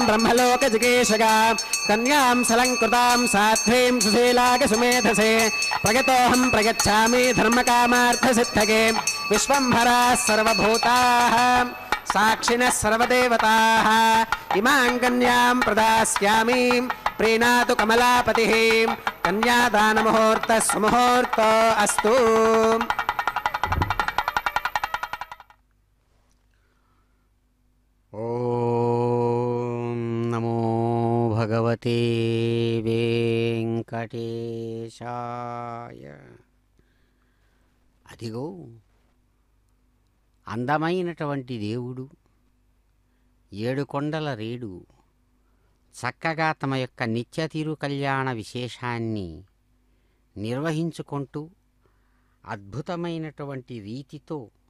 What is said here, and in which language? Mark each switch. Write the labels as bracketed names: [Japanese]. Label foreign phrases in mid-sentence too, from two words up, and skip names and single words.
[Sanskrit] ब्रह्मलोकजिगीषगा कन्यां सलङ्कृतां साध्वीं सुशीलाकसुमेधसे प्रगतोऽहं प्रगच्छामि धर्मकामार्थसिद्धये विश्वम्भराः सर्वभूताः साक्षिणः सर्वदेवताः इमां कन्यां प्रदास्यामि प्रीणातु कमलापतिः कन्यादानमुहूर्तः सुमुहूर्तो अस्तु ఓం నమో భగవతే వెంకటేశాయ. [Telugu] అదిగో అందమైనటువంటి దేవుడు ఏడు కొండల రేడు చక్కగా తమ యొక్క నిత్య తిరు కళ్యాణ విశేషాన్ని నిర్వహించుకుంటూ అద్భుతమైనటువంటి రీతితో